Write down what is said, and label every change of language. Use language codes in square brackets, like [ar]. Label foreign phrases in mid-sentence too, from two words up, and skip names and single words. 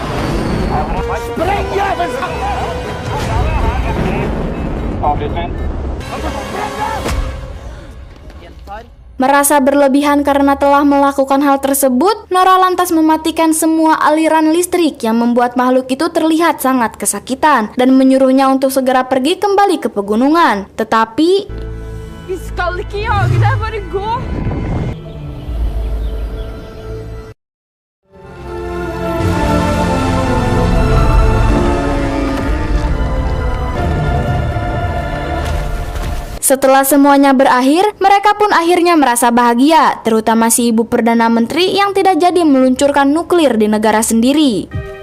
[id] Merasa berlebihan karena telah melakukan hal tersebut, Nora lantas mematikan semua aliran listrik yang membuat makhluk itu terlihat sangat kesakitan dan menyuruhnya untuk segera pergi kembali ke pegunungan. Tetapi [no] Vi skal ikke jage deg, bare gå! [id] setelah semuanya berakhir, mereka pun akhirnya merasa bahagia, terutama si ibu Perdana Menteri yang tidak jadi meluncurkan nuklir di negara sendiri.